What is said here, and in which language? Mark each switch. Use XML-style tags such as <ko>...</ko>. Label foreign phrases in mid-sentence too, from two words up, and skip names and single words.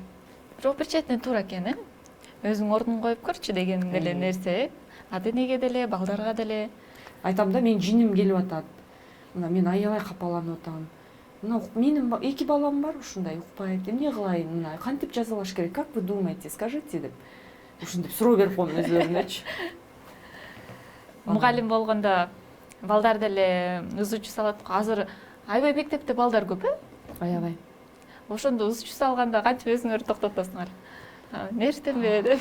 <ky>Бирок бир четинен туура экен, өзүң ордуңа коюп көрчү деген эле нерсе. Ата энеге деле, балдарга деле. Айтам да, мен жиним келип атат. Мына мен аябай капаланып атам. Мына менин 2 балам бар, ушундай укпайт. Эмне кылайын? Мына кантип жазалаш керек?</ky> <ru>Как вы думаете? Скажите деп.</ru> <ky>Ушинтип суроо берип коем өзлөрүнөчү. Мугалим болгондо балдар деле ызычуу салат. Азыр аябай мектепте балдар көп, Аябай. Ошондо ызычуу салганда кантип өзүңөрдү токтотосуңар? Нерсетенбе деп.</ky>